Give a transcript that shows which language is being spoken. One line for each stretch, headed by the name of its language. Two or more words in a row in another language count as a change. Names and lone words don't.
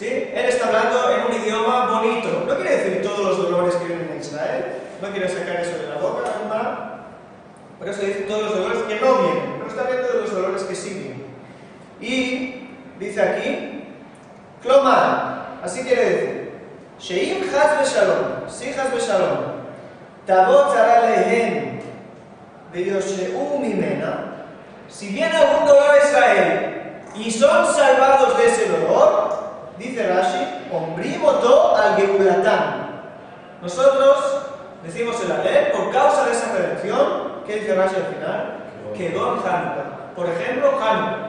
Spanish: Él está hablando en un idioma bonito. No quiere decir todos los dolores que vienen a Israel. No quiere sacar eso de la boca, ¿no? Por eso dice todos los dolores que no vienen. No está hablando de los dolores que sí vienen. Y dice aquí, Klomar, así quiere decir,
Hebrew: שאם חס ושלום, si חס ושלום תבוא צרה להם ונושעים ממנה,
Spanish: si viene algún dolor a Israel y son salvados de ese dolor, dice Rashi,
Hebrew: אומרים אותו על גאולתן.
Spanish: Nosotros decimos el Alel por causa de esa redención. ¿Qué dice Rashi al final?
Hebrew: כגון חנוכה.
Spanish: Por ejemplo, Hanukkah.